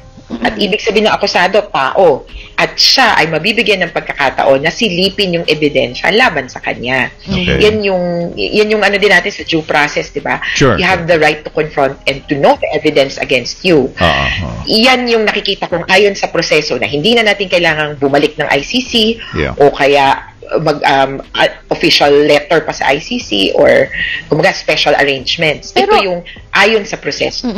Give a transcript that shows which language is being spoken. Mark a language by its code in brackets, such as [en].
[tl] At ibig sabihin ng akusado, tao. At siya ay mabibigyan ng pagkakataon na silipin yung ebidensya laban sa kanya. Yan yung ano din natin sa due process, di ba? [en] You have the right to confront and to know the evidence against you. [tl] Yan yung nakikita kong ayon sa proseso na hindi na natin kailangang bumalik ng ICC o kaya official letter pa sa ICC or kumbaga special arrangements. Pero, ito yung ayon sa proseso.